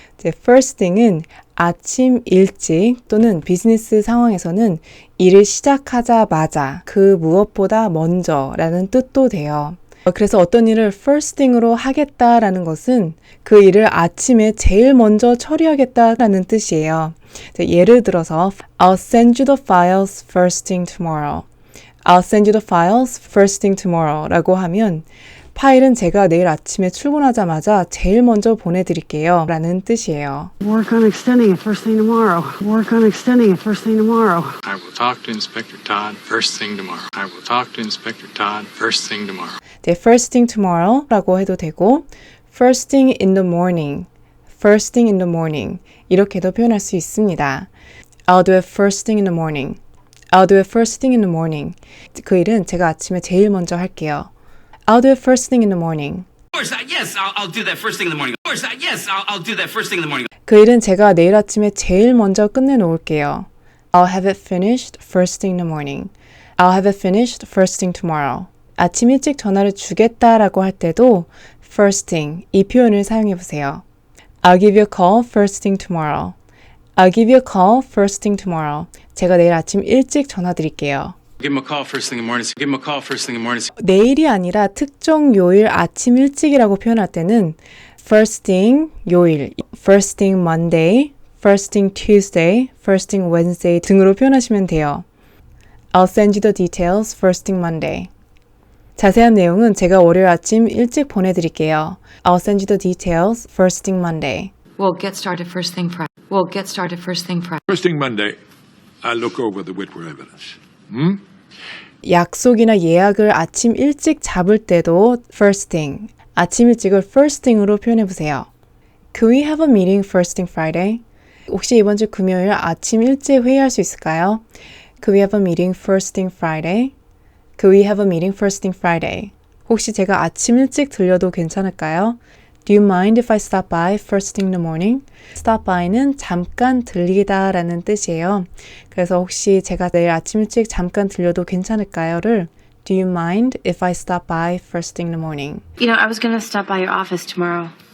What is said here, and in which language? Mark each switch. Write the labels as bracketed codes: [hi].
[ko] first thing은 아침 일찍 또는 비즈니스 상황에서는 일을 시작하자마자 그 무엇보다 먼저라는 뜻도 돼요. 그래서 어떤 일을 first thing으로 하겠다라는 것은 그 일을 아침에 제일 먼저 처리하겠다라는 뜻이에요. 예를 들어서 [en] I'll send you the files first thing tomorrow. I'll send you the files first thing tomorrow [ko] 라고 하면 파일은 제가 내일 아침에 출근하자마자 제일 먼저 보내드릴게요 라는 뜻이에요. [en] Work on extending it first thing tomorrow. Work on extending it first thing tomorrow. I will talk to Inspector Todd first thing tomorrow. I will talk to Inspector Todd first thing tomorrow. first thing tomorrow [ko] 라고 해도 되고 [en] first thing in the morning, first thing in the morning [ko] 이렇게도 표현할 수 있습니다. [en] I'll do it first thing in the morning. I'll do it first thing in the morning. [ko] 그 일은 제가 아침에 제일 먼저 할게요. [en] I'll do it first thing in the morning. Of course, yes, I'll do that first thing in the morning. Of course, yes, I'll do that first thing in the morning. [ko] 그 일은 제가 내일 아침에 제일 먼저 끝내놓을게요. [en] I'll have it finished first thing in the morning. I'll have it finished first thing tomorrow. [ko] 아침 일찍 전화를 주겠다라고 할 때도 first thing 이 표현을 사용해보세요. [en] I'll give you a call first thing tomorrow. I'll give you a call first thing tomorrow. [ko] 제가 내일 아침 일찍 전화드릴게요. [en] Give him a call first thing in the morning. Give him a call first thing in the morning. [ko] 내일이 아니라 특정 요일 아침 일찍이라고 표현할 때는 first thing 요일, [en] first thing Monday, first thing Tuesday, first thing Wednesday [ko] 등으로 표현하시면 돼요. [en] I'll send you the details first thing Monday. [ko] 자세한 내용은 제가 월요일 아침 일찍 보내드릴게요. [en] I'll send you the details first thing Monday. We'll get started first thing Friday. We'll get started first thing Friday. First thing Monday, I'll look over the Whitwer evidence. [ko] 약속이나 예약을 아침 일찍 잡을 때도 first thing, 아침 일찍을 first thing으로 표현해보세요. [en] Could we have a meeting first thing Friday? [ko] 혹시 이번 주 금요일 아침 일찍 회의할 수 있을까요? [en] Could we have a meeting first thing Friday? Could we have a meeting first thing Friday? [ko] 혹시 제가 아침 일찍 들려도 괜찮을까요? [en] Do you mind if I stop by first thing in the morning? [ko] Stop by는 잠깐 들리다 라는 뜻이에요. 그래서 혹시 제가 내일 아침 일찍 잠깐 들려도 괜찮을까요?를 [en] Do you mind if I stop by first thing in the morning? You know, I was gonna stop by your office tomorrow.